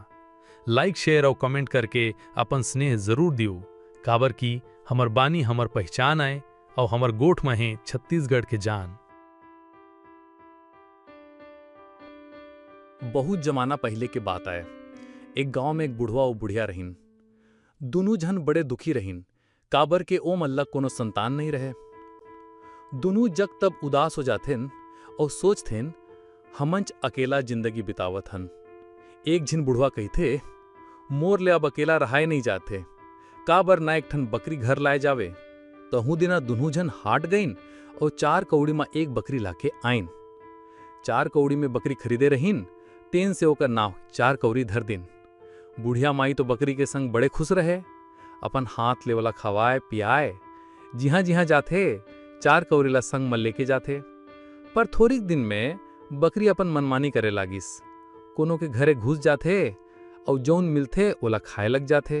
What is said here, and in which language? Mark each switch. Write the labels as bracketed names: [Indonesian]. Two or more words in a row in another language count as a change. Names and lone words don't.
[English] like share [Chhattisgarhi] और कमेंट करके अपन स्नेह जरूर दियो, काबर की हमर बानी हमर पहचान आए और हमर गोठ में है छत्तीसगढ़ के जान। बहुत जमाना पहले के बात आए, एक गांव में एक बुढ़वा और बुढ़िया रहीन। दोनों जन बड़े दुखी रहीन, काबर के ओ मल्ला कोनो संतान नहीं रहे। दोनों जग तब उदास हो जाथेन और सोचथेन हमंच अकेला जिंदगी बितावत हन। एक झिन बुढ़वा कहिथे, मोर ले अब अकेला रहाए नहीं जाते, काबर ना एक ठन बकरी घर लाए जावे। तहु दिना दोनों जन हाट गईन और 4 कौड़ी में एक बकरी लाके आइन। 4 कौड़ी में बकरी खरीदे रहीन, तेन से ओकर नाव 4 कौड़ी धर दिन। बुढ़िया माई तो बकरी के संग बड़े खुश रहे, अपन हाथ ले वाला खवाए पियाए, जिहाँ जिहाँ जाथे 4 कौड़ी ला संग में लेके जाथे। पर थोड़ी दिन में बकरी अपन मनमानी करे लागिस, कोनो के घरे घुस जाथे और जौन मिलथे ओला खाए लग जाथे।